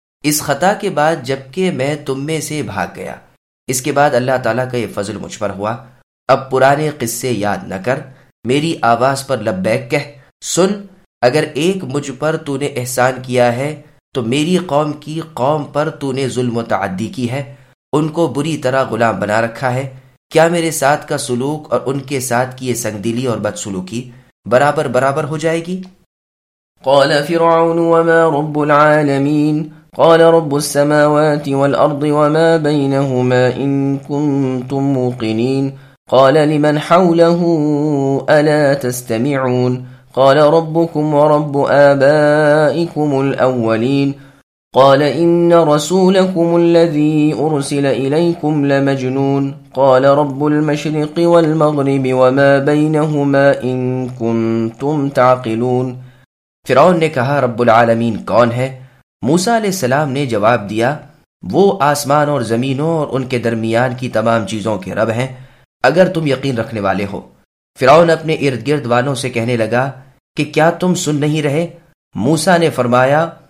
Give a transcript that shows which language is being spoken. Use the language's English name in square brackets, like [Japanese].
[Urdu] اس خطا کے بعد جبکہ میں تم میں سے بھاگ گیا، اس کے بعد اللہ تعالیٰ کا یہ فضل مجھ پر ہوا، اب پرانے قصے یاد نہ کر، میری آواز پر لبیک کہہ، سن اگر ایک مجھ پر تو نے احسان کیا ہے تو میری قوم کی قوم پر تو نے ظلم و تعدی کی ہے، ان کو بری طرح غلام بنا رکھا ہے، کیا میرے ساتھ کا سلوک اور ان کے ساتھ کی یہ سنگدلی اور بدسلوکی برابر برابر ہو جائے گی؟ [Arabic] قال فرعون وما رب العالمین قال رب السماوات والأرض وما بينهما إن كنتم موقنين قال لمن حوله ألا تستمعون قال ربكم ورب آبائكم الأولين قال إن رسولكم الذي أرسل إليكم لمجنون قال رب المشرق والمغرب وما بينهما إن كنتم تعقلون۔ [Urdu] فرعون نے کہا رب العالمين کون ہے؟ موسیٰ علیہ السلام نے جواب دیا وہ آسمان اور زمینوں اور ان کے درمیان کی تمام چیزوں کے رب ہیں اگر تم یقین رکھنے والے ہو۔ فرعون اپنے ارد گرد والوں سے کہنے لگا کہ کیا تم سن نہیں رہے؟ موسیٰ نے فرمایا